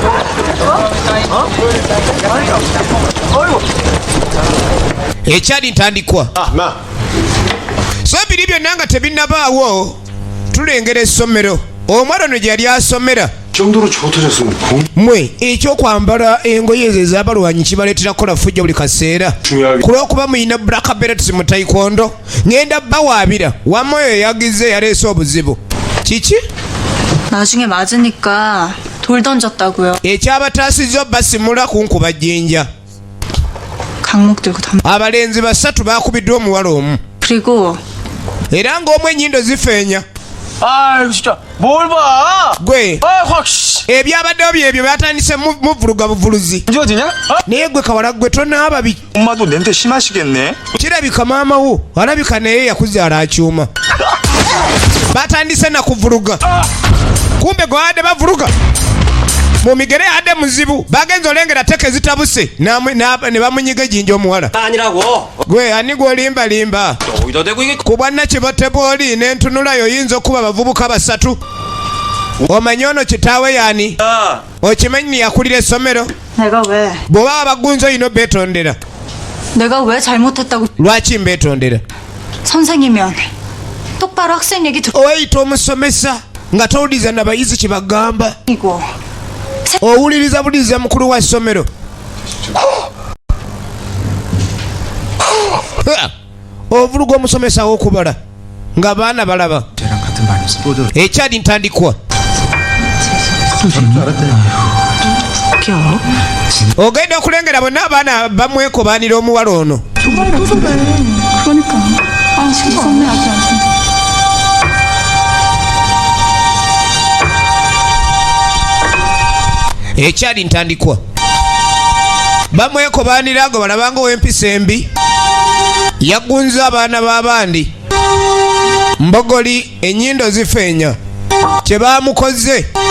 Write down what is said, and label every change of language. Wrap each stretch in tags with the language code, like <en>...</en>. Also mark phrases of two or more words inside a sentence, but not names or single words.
<lg>Ekyali ntandikwa so biri byonna nga tebinnabaawo tulengera essomero. Omwana ono gyali asomera mwe ekyokwambala engoye ezo ez'abalwanyi kibaleetera kukola fujja buli kaseera kulw'okuba muyina</lg> <en>black belts</en> <lg>mu taekwondo. Ngenda bawaabira wamma oyo yagize yaleese obuzibu. Kiki?</lg> <ko>나중에 맞으니까 돌 던졌다고요.</ko> <lg>ekyabataasizza basimula kunkuba jjinja.</lg> <ko>강목 들고 담.</ko> <lg>Abalenzi basatu bakubiddwa omuwala omu.</lg> <ko>그리고</ko> <lg>era ng'omu ennyindo zifeenya.</lg> <ko>아 진짜 뭘 봐?</ko> <lg>Gwe</lg> <ko>확</ko> <lg>ebyabaddewo byebyo batandise muvuluga buvuluzi.</lg> <ko>어디냐?</ko> <lg>Naye gwe kawala gwe tonaaba bi.</lg> <ko>엄마도 냄새 심하시겠네.</ko> <lg>Kirabika maama wo alabika naye yakuzaala akyuma. Batandise na kuvuluga. Kumbe gwe adde bavuluga mu migere adde muzibu. Bagenza olengera teke zitabuse ne bamunyiga ejjinja omuwala. Gwe ani gwolimba limba ku bwannakibote bw'oli n'entunulayo oyinza okuba abavubuka basatu. Omanyi ono kitaawe yani? Okimanyi yakulira essomero?</lg> <ko>내가 왜?</ko> <lg>bw'oba abagunzi olina beetondera.</lg> <ko>내가 왜 잘못했다고?</ko> <lg>Lwaki mbeetondera?</lg> <ko>선생이면 똑바로 학생 얘기</ko> <lg>oyita omusomesa nga towuliriza n'abayizi kye bagamba.</lg> <ko>듣고</ko> <lg>owuliriza buliriza mukulu wa ssomero. Ovuluga omusomesa w'okubala ng'abaana balaba. Ekyali ntandikwa ogenda okulengera bonna abaana bamwekobaanira omuwala ono.</lg> <ko>그러니까 아 지금 선배 아직 안 쓴다.</ko> <lg>Ekyali ntandikwa bamwekobaanira nga balabanga ow'empisa embi yagunza abaana b'abandi. Mbogoli ennyindo zifeenya kye baamukoze.</lg>